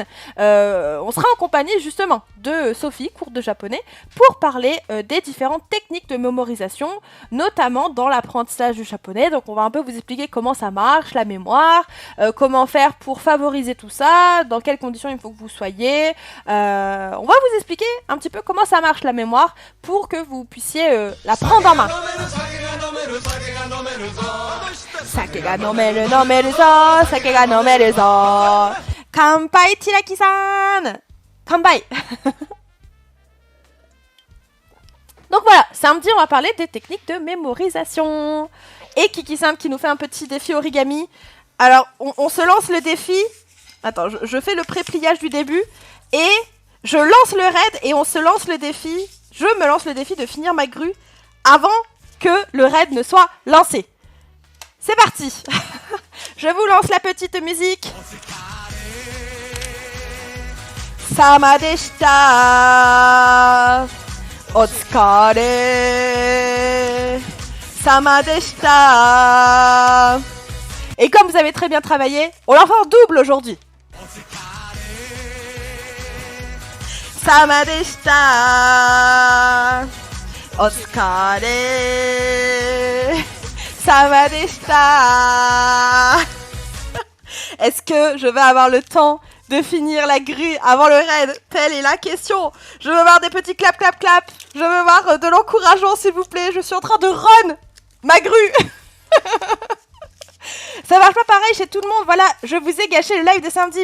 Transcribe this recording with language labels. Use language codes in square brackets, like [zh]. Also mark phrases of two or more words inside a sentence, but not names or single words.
[fr] On sera en compagnie justement de Sophie, cours de japonais, pour parler des différentes techniques de mémorisation, notamment dans l'apprentissage du japonais. Donc on va un peu vous expliquer comment ça marche, la mémoire, comment faire pour favoriser tout ça, dans quelles conditions il faut que vous soyez. On va vous expliquer un petit peu comment ça marche la mémoire pour que vous puissiez la prendre en main. [ja] 酒が飲める飲めるぞ、酒が飲めるぞ. Kanpai Chiraki-san. 乾杯. [fr] Donc voilà, samedi on va parler des techniques de mémorisation. Et Kiki-san qui nous fait un petit défi origami. Alors on se lance le défi. Attends, je fais le pré-pliage du début. Et je lance le raid et on se lance le défi. Je me lance le défi de finir ma grue avant que le raid ne soit lancé. C'est parti. Je vous lance la petite musique. [ja] さまでした. お疲れ. さまでした. [fr] Et comme vous avez très bien travaillé, on l'en fait en double aujourd'hui. [ja] さまでした. お疲れ. さまでした. [fr] Est-ce que je vais avoir le temps de finir la grue avant le raid? Telle est la question. Je veux voir des petits clap clap clap. Je veux voir de l'encouragement s'il vous plaît. Je suis en train de run ma grue. Ça marche pas pareil chez tout le monde, voilà, je vous ai gâché le live de samedi.